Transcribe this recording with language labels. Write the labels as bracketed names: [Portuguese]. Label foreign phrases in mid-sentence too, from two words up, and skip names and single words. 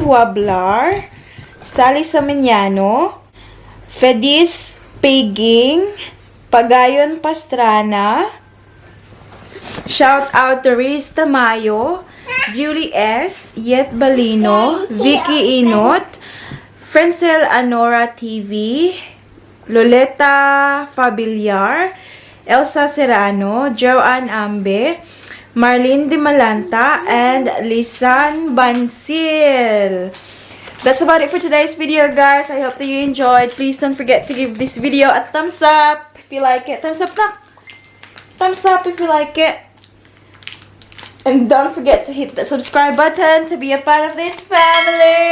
[English] Huablar, Sally Saminiano, Fedis Paging, Pagayon Pastrana, shout out to Riz Tamayo, Beauty S, Yet Balino, Vicky Inot, Frencel Anora TV, Loleta Fabiliar, Elsa Serrano, Joanne Ambe, Marlene De Malanta, and Lisan Bansil. That's about it for today's video, guys. I hope that you enjoyed. Please don't forget to give this video a thumbs up if you like it. Thumbs up na! Thumbs up if you like it. And don't forget to hit the subscribe button to be a part of this family.